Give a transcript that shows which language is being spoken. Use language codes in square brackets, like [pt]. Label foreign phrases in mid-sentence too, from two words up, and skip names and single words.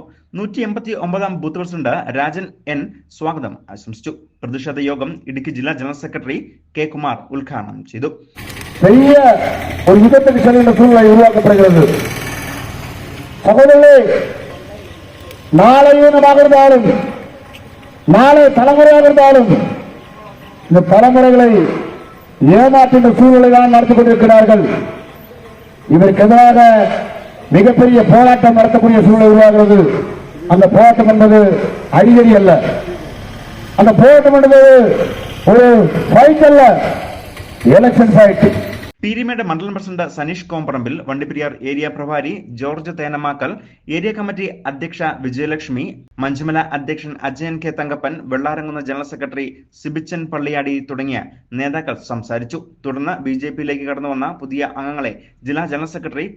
[ml] 189 ബൂത്ത് പ്രസിഡന്റ് രാജൻ N സ്വാഗതം ആശംസിച്ചു. പ്രതിഷേധ യോഗം ഇടുക്കി ജില്ലാ ജനറൽ സെക്രട്ടറി K. കുമാർ ഉദ്ഘാടനം ചെയ്തു. [ta] நாளை தலைமுறையாக இருந்தாலும் இந்த தலைமுறைகளை ஏமாற்றுகின்ற சூழ்நிலை தான் நடத்தி கொண்டிருக்கிறார்கள். இதற்கு எதிராக மிகப்பெரிய போராட்டம் நடத்தக்கூடிய சூழ்நிலை உருவாகிறது. அந்த போராட்டம் என்பது அடிக்கடி அல்ல, அந்த போராட்டம் என்பது ஒரு ஃபைட் அல்ல, [en] election fight. [ml] പീരിമേട് മണ്ഡലം പ്രസിഡന്റ് സനീഷ് കോമ്പറമ്പിൽ, വണ്ടിപ്പെരിയാർ ഏരിയ പ്രഭാരി ജോർജ് തേനമാക്കൽ, ഏരിയ കമ്മിറ്റി അധ്യക്ഷ വിജയലക്ഷ്മി, മഞ്ജുമല അധ്യക്ഷൻ അജയൻ K. തങ്കപ്പൻ, വെള്ളാരംകുന്ന് ജനറൽ സെക്രട്ടറി സിബിച്ചൻ പള്ളിയാടി തുടങ്ങിയ നേതാക്കൾ സംസാരിച്ചു. തുടർന്ന് BJPയിലേക്ക് കടന്നുവന്ന പുതിയ അംഗങ്ങളെ ജില്ലാ ജനറൽ സെക്രട്ടറി K.